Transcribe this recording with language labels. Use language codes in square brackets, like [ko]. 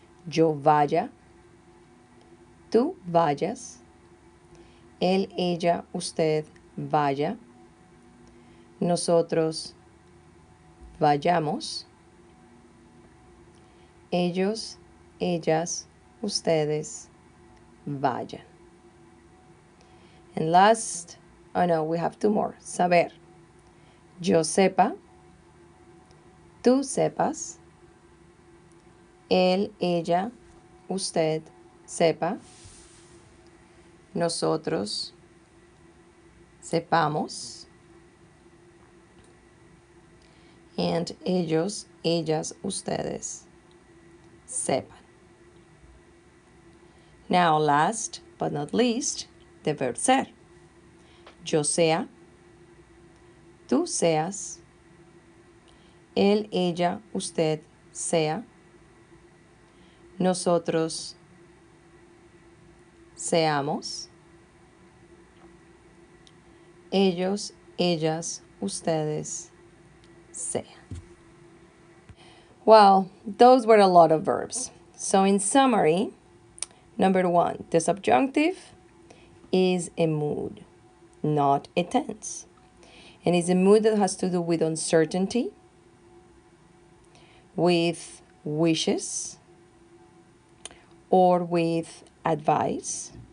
[es] Yo vaya, tú vayas, él, ella, usted vaya, nosotros vayamos, ellos, ellas, ustedes vayan. [en] And last, oh no, we have two more. [es] Saber. Yo sepa, tú sepas, él, ella, usted sepa, nosotros sepamos, and ellos, ellas, ustedes sepan. [en] Now, last but not least, the verb ser. [es] Yo sea, tú seas, él, ella, usted sea, nosotros seamos, ellos, ellas, ustedes sean. [en] Well, those were a lot of verbs. So in summary, number one, the subjunctive is a mood, not a tense. And it's a mood that has to do with uncertainty, with wishes, or with advice.